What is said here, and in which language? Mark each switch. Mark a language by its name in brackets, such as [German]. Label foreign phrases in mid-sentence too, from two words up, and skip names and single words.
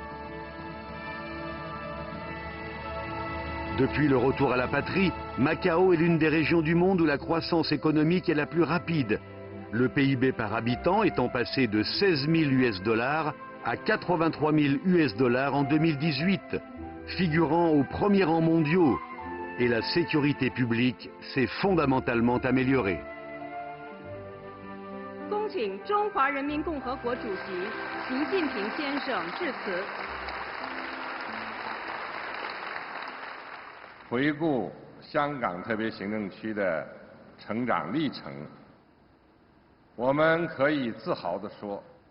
[French] Depuis le retour à la patrie, Macao est l'une des régions du monde où la croissance économique est la plus rapide. Le PIB par habitant étant passé de 16 000 US dollars à 83 000 US dollars en 2018, figurant aux premiers rangs mondiaux, et la sécurité publique s'est fondamentalement améliorée. [Chinese] 恭请中华人民共和国主席习近平先生致辞。回顾香港特别行政区的成长历程，我们可以自豪地说